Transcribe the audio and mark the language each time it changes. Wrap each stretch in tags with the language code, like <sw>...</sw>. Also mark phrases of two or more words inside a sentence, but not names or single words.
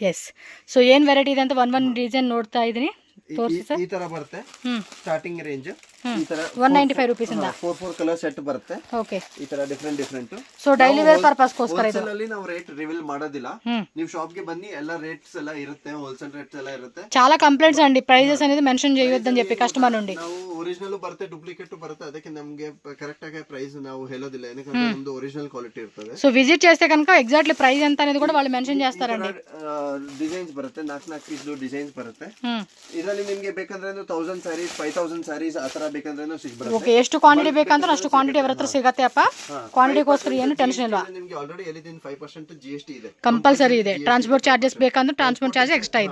<kn>ಸೊ ಏನ್ ವೆರೈಟಿ ಇದೆ ಅಂತ ಒಂದ್ ಡಿಸೈನ್ ನೋಡ್ತಾ ಇದೀನಿ. ಈ ತರ ಬರುತ್ತೆ ಸ್ಟಾರ್ಟಿಂಗ್ ರೇಂಜ್. ಈ ತರ 195 ರೂಪೀಸ್ ಇಂದ 4 ಕಲರ್ ಸೆಟ್ ಬರುತ್ತೆ. ಓಕೆ. ಈ ತರ ಡಿಫರೆಂಟ್. ಸೊ ಡೈಲಿ ವೇರ್ ಪರ್ಪಸ್ ಗೋಸ್ಕರ ಇದು. ಹೋಲ್ಸೇಲ್ ಅಲ್ಲಿ ನಾವು ರೇಟ್ ರಿವೀಲ್ ಮಾಡೋದಿಲ್ಲ. ನೀವು ಶಾಪ್ ಗೆ ಬನ್ನಿ, ಎಲ್ಲ ರೇಟ್ಸ್ ಎಲ್ಲ ಇರುತ್ತೆ. ಹೋಲ್ಸೇಲ್ ರೇಟ್ಸ್ ಎಲ್ಲ ఇರುತ್ತೆ.</kn> <te>చాలా కంప్లైంట్స్ అండి. ప్రైజెస్ అనేది మెన్షన్ చేయొద్దని చెప్పి కస్టమర్ నుండి.</te> <kn>ನಾವು ఒరిజినల్ ಬರುತ್ತೆ, డూప్లికేట్ ಬರುತ್ತೆ. ಅದಕ್ಕೆ ನಮಗೆ ಕರೆక్ట్ ಆಗಿ ಪ್ರೈಸ್ ನಾವು ಹೇಳೋದಿಲ್ಲ. ಏನಕಂದ್ರೆ ನಮ್ದು ఒరిజినల్ క్వాలిటీ ಇರ್ತದೆ.</kn> <te>సో విజిట్ చేస్తే కనుక ఎగ్జాక్ట్లీ ప్రైస్ ఎంత అనేది కూడా వాళ్ళు మెన్షన్ చేస్తారండి.</te> <kn>ಡಿಸೈನ್ಸ್ ಬರುತ್ತೆ, 4 ಪೀಸ್ ಡಿಸೈನ್ಸ್ ಬರುತ್ತೆ. ಇದರಲ್ಲಿ ನಿಮಗೆ ಬೇಕಂದ್ರೆ 1000 ಸ್ಯಾರೀಸ್, 5000 ಸ್ಯಾರೀಸ್ ಆ ತರ ಬೇಕಂದ್ರೆ ಸಿಗ್ಬರುತ್ತೆ. ಓಕೆ. ಎಷ್ಟು ಕ್ವಾಂಟಿಟಿ ಬೇಕಂದ್ರೆ ಅಷ್ಟು ಕ್ವಾಂಟಿಟಿ ಅವರ ಹತ್ರ ಸಿಗತ್ತೆ ಅಪ್ಪ. ಕ್ವಾಂಟಿಟಿಗೋಸ್ಕರ ಏನು ಟೆನ್ಷನ್ ಇಲ್ಲ. ನಿಮಗೆ ಆಲ್ರೆಡಿ ಹೇಳಿದ್ದೀನಿ 5% GST ಇದೆ, ಕಂಪಲ್ಸರಿ ಇದೆ. ಟ್ರಾನ್ಸ್ಪೋರ್ಟ್ ಚಾರ್ಜಸ್ ಬೇಕಂದ್ರೆ ಟ್ರಾನ್ಸ್ಪೋರ್ಟ್ ಚಾರ್ಜ್ ಎಕ್ಸ್ಟ್ರಾ ಇದೆ.</kn>